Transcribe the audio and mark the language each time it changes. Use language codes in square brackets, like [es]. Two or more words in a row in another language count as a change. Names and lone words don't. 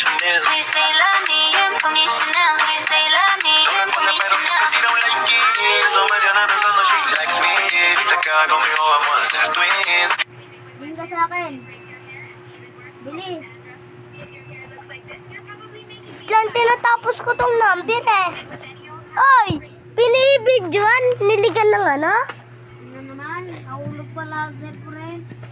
[en] We say love me unconditional. We say love me unconditional. [es] Tira un like y eso me tiene pensando [en] she likes me. [es] Si te quedas conmigo vamos a ser twins. [tl] Bilhin ka sa akin. Bilis. Lang tinatapos ko tong number eh. Oy! Binibidyoan? Niligan ng ano? Ano naman? Nahulog pala, girlfriend.